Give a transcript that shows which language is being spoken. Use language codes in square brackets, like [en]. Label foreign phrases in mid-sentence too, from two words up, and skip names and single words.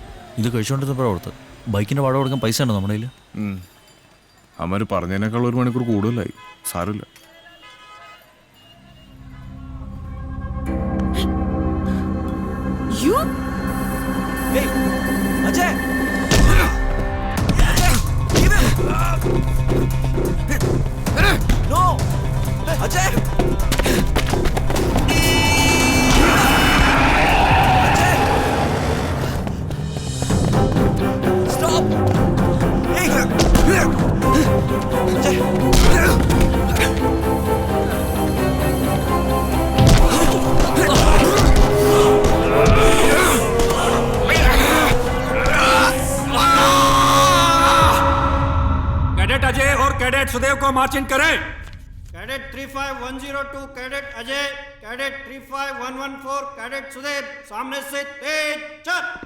[ml] ഇത് കഴിച്ചുകൊണ്ടിരുന്നപ്പോഴാണ് ഓർത്ത് ബൈക്കിൻ്റെ വാടക കൊടുക്കാൻ പൈസ ഉണ്ടോ നമ്മുടെ കയ്യിൽ? അമ്മ പറഞ്ഞതിനേക്കാൾ 1 മണിക്കൂർ കൂടുതലായി. സാരമില്ല. [en] You? അജയ് No! Ajay! Ajay! Stop! Hey! Ajay! [hi] कैडेट अजय और कैडेट सुदेव को मार्चिंग करें। कैडेट 35102 कैडेट अजय, कैडेट 35114 कैडेट सुदेव, सामने से तेज चल।